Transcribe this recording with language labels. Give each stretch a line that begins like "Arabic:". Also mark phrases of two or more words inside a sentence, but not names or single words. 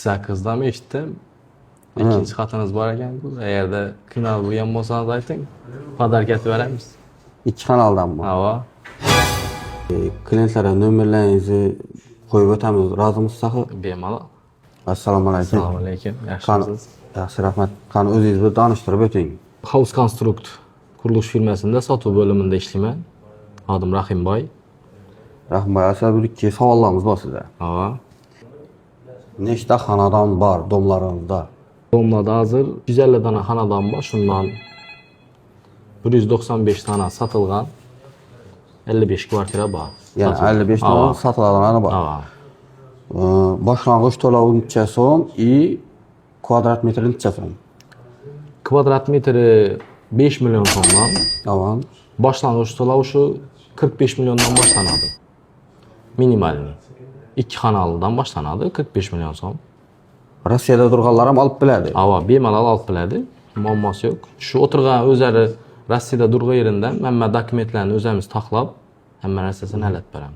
Uzbek: 48'dan eshitdim. İkinci xatınız bor ekan. Eğerde qiynalib bo'lgan bo'lsangiz ayting. Podarka etib beramiz. İki kanaldan mı? Hava. Klientlere nömerlerinizi koyup ötemiz. Razı mısınız? Bemalol. Assalamu alaikum. Assalomu alaykum. Kan, Yaxshimisiz? yaxshi rahmat. Kan o'zingizni tanishtirib o'ting. House Construct qurilish firmasida sotuv bo'limida ishlayman. Adım Rahimboy. Rahmat, aslında bir iki savollarimiz var size. Hava. Nechta xonadon bor domlaringizda? Domlada hazır 150 dana xonadon bor. Shundan 195 dana satılgan. 55 kvartira bor. Yani 55 Hava. tane satılanlar var. Hava. Başlangıç to'lovi necha so'm i kvadrat metri necha so'm? Kvadrat metri 5 milyon so'mdan. Tamam. Başlangıç to'lovi shu 45 milyondan boshlanadi. Minimalni. 2 xonalidan boshlanadi 45 milyon so'm. Rossiyada turganlar ham olib biladi. Hava bemalol olib biladi. Muammosi yo'q. Shu o'tirgan o'zlari Rossiyada turgan yeridan hamma dokumentlarni o'zimiz taxlab, hamma narsasini hallatib beramiz.